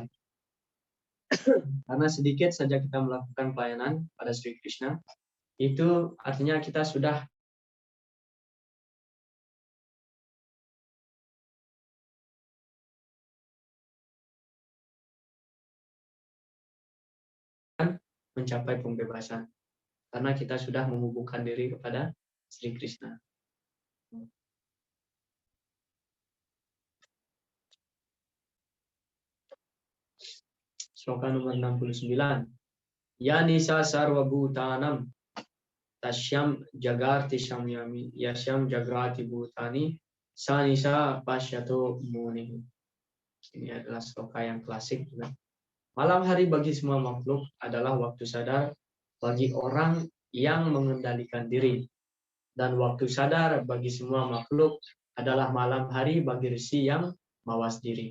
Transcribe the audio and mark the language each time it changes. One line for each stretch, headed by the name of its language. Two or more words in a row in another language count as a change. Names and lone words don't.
Indonesian: Karena sedikit saja kita melakukan pelayanan pada Sri Krishna, itu artinya kita sudah mencapai pembebasan. Karena kita sudah menghubungkan diri kepada Sri Krishna. Sloka nomor 69.
Sanskrit: या निशा सर्व भूतानाम् तस्याम् जागर्ति संयमी यस्याम् जाग्रति भूतानि स निशा पश्यतो मुनि.
Indonesian: Ini adalah sloka yang klasik juga. Malam hari bagi semua makhluk adalah waktu sadar bagi orang yang mengendalikan diri. Dan waktu sadar bagi semua makhluk adalah malam hari bagi ऋषि yang mawas diri.